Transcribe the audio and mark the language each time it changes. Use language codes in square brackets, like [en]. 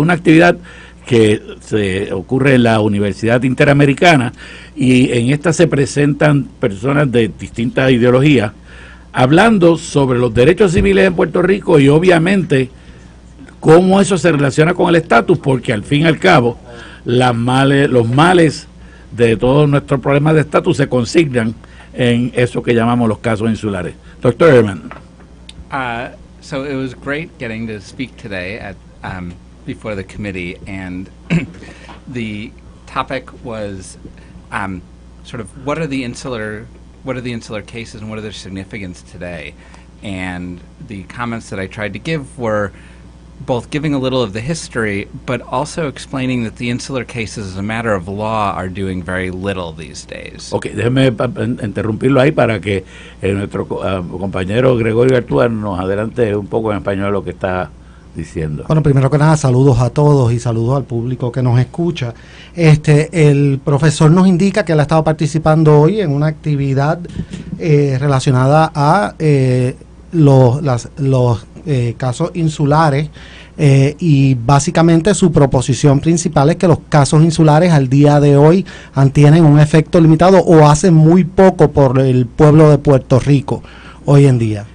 [es] Una actividad que se ocurre en la Universidad Interamericana, y en esta se presentan personas de distintas ideologías hablando sobre los derechos civiles en Puerto Rico y obviamente cómo eso se relaciona con el estatus, porque al fin y al cabo los males de todos nuestros problemas de estatus se consignan en eso que llamamos los casos insulares. Dr. Ehrman. [en] So it was great getting to speak today at before the committee, and the topic was sort of what are the insular cases and what are their significance today. And the comments that I tried to give were both giving a little of the history, but also explaining that the insular cases as a matter of law are doing very little these days. [es] Ok, déjeme interrumpirlo ahí para que nuestro compañero Gregorio Artúa nos adelante un poco en español lo que está diciendo. Bueno, primero que nada, saludos a todos y saludos al público que nos escucha. El profesor nos indica que él ha estado participando hoy en una actividad relacionada a los casos insulares, y básicamente su proposición principal es que los casos insulares al día de hoy tienen un efecto limitado o hacen muy poco por el pueblo de Puerto Rico hoy en día.